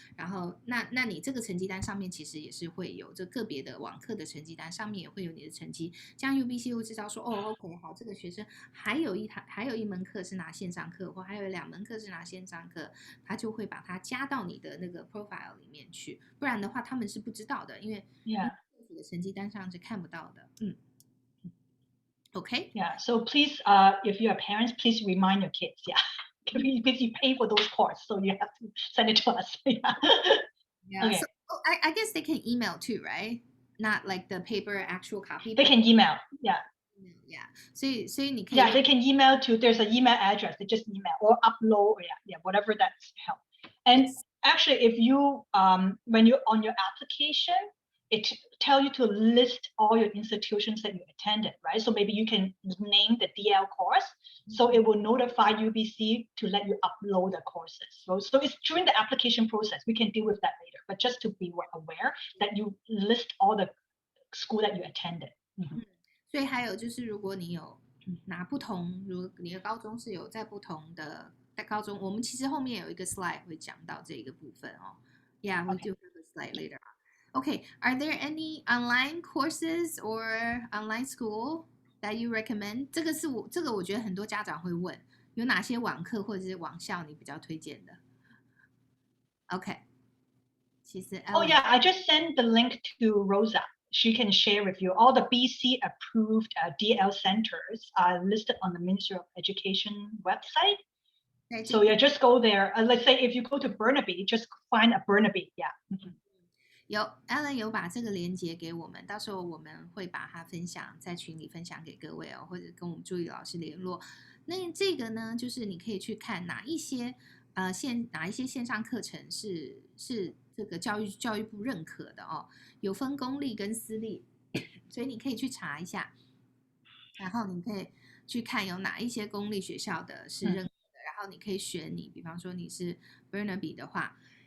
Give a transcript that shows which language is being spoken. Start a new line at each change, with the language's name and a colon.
Chinese: 然后那你这个成绩单上面其实也是会有这个别的网课的成绩单上面也会有你的成绩，这样 UBC 会知道说，哦 ，OK， 好，这个学生还有一门课是拿线上课，或还有2门课是拿线上课，他就会把它加到你的那个 profile 里面去，不然的话他们是不知道的，因为你的成绩单上是看不到的，
English: Okay. Yeah. So please, if you are parents, please remind your kids. Yeah. Because you pay for those courses, so you have to send it to us. Yeah. Yeah. Okay. So I guess they can email too, right? Not like the paper actual copy. They can email. Yeah. Yeah.
Chinese: 所以你可以
English: Yeah, they can email to. There's an email address. They just email or upload. Yeah, whatever that's help. And actually, if you when you're on your application, it tell you to list all your institutions that you attended, right? So maybe you can name the DL course, so it will notify UBC to let you upload the courses. So it's during the application process. We can deal with that later, but just to be aware that you list all the school that you attended. 所以还有就是，如果你有拿不同，如你的高中是有在不同的高中，我们其实后面有一个 slide 会讲到这个部分哦。 Yeah, we do have a slide later on. Okay, are there any online courses or online school that you recommend?
Chinese: 这个我觉得很多家长会问，有哪些网课或者是网校你比较推荐的 ？
English: Okay，
Chinese: 其实
English: Oh yeah, I just sent the link to Rosa. She can share with you. All the BC approved DL centers are listed on the Ministry of Education website. So yeah, just go there. Let's say if you go to Burnaby, just find a Burnaby. Yeah.
Chinese: 有 Alan 有把这个连接给我们，到时候我们会把它分享在群里分享给各位哦，或者跟我们助理老师联络。那这个呢，就是你可以去看哪一些线上课程是这个教育部认可的哦，有分公立跟私立，所以你可以去查一下，然后你可以去看有哪一些公立学校的是认可的，然后你可以选比方说你是 Burnaby 的话。